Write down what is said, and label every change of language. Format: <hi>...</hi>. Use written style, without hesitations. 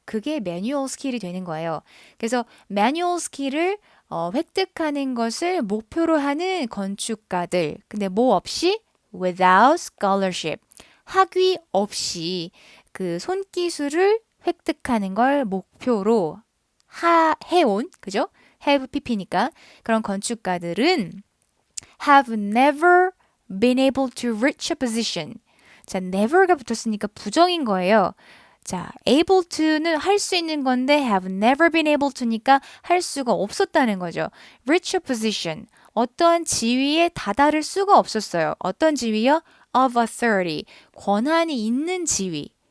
<ko>그게 매뉴얼 스킬이 되는 거예요. 그래서 매뉴얼 스킬을 획득하는 것을 목표로 하는 건축가들. 근데 뭐 없이</ko> <en>without scholarship.</en> <ko>학위 없이 그 손기술을 획득하는 걸 목표로 해온, 그죠?</ko> <en>have pp니까</en> <ko>그런 건축가들은</ko> <en>have never been able to reach a position.</en> <ko>자, never가 붙었으니까 부정인 거예요. 자, able to는 할 수 있는 건데</ko> <en>have never been able to</en> <ko>니까 할 수가 없었다는 거죠.</ko> <en>reach a position.</en> <ko>어떠한 지위에 다다를 수가 없었어요. 어떤 지위요?</ko> <en>of authority.</en> <ko>권한이 있는 지위.</ko>